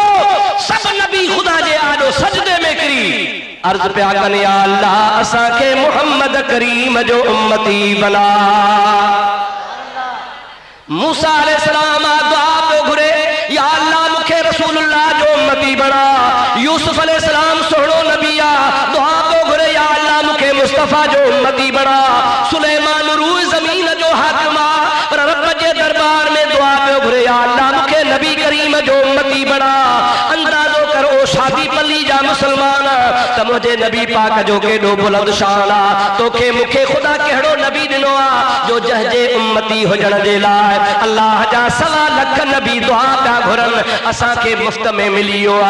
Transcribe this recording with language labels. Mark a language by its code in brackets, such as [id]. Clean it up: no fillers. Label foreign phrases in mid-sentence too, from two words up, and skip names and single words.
[sd] सब नबी खुदा जे आॾो सजदे में किरी अर्ज पिया कनि [ar] يا الله [sd] असांखे मुहम्मद करीम जो उम्मती बना। मूसा अलैहिस्सलाम दुआ पियो घुरे [ar] يا الله [sd] मूंखे रसूलुल्लाह जो उम्मती बना। यूसुफ अलैहिस्सलाम सुहिणो नबी आ दुआ पियो घुरे [ar] يا الله [sd] मूंखे मुस्तफा जो उम्मती बना। सुलेमान रूह ज़मीन जो हाकिम आ पर रब जे दरबार में दुआ पियो घुरे [ar] يا الله [sd] मूंखे नबी करीम जो उम्मती बना। अंदाज़ो कर ओ शादी पल्ली जा मुसलमान त मुझे नबी पाक जो केॾो बुलंद शान आ। तोखे मूंखे खुदा कहिड़ो नबी ॾिनो आ जो जंहिंजे उम्मती हुजण जे लाइ अल्लाह जा 1.25 लख नबी दुआ पिया घुरनि असांखे मुफ्त में मिली वियो आ।